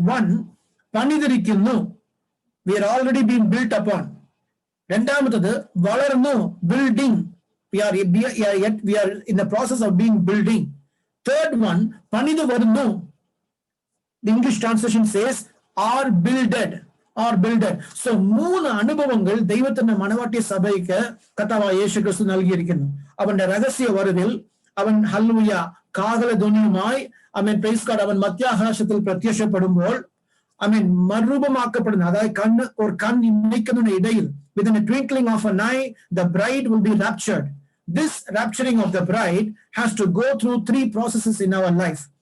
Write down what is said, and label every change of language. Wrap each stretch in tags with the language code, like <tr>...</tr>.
<en>1, പണിതിരിക്കുന്നു, we are already being built upon.</en> <ml>രണ്ടാമത്തത് വളർന്നു,</ml> <en>building, we are in the process of being building. Third one,</en> <ml>panidu varunu.</ml> <en>The English translation says are builded.</en> <ml>So 3 അനുഭവങ്ങൾ ദൈവത്തിന്റെ മണവാട്ടി സഭയ്ക്ക് കർത്താവായ യേശുക്രിസ്തു നൽകിയിരിക്കുന്നു. അവന്റെ രഹസ്യ വരവിൽ അവൻ ഹല്ലേലൂയ കാഹളധ്വനിയുമായി ആമേൻ പ്രൈസ് ഗോഡ് അവൻ മധ്യാകാശത്തിൽ പ്രത്യക്ഷപ്പെടുമ്പോൾ ആമേൻ മറുരൂപമാക്കപ്പെടുന്ന, അതായത് കണ്ണിമയ്ക്കുന്നതിന് ഇടയിൽ</ml> <en>within a twinkling of an eye the bride will be raptured. This rapturing of the bride has to go through 3 processes in our life.</en>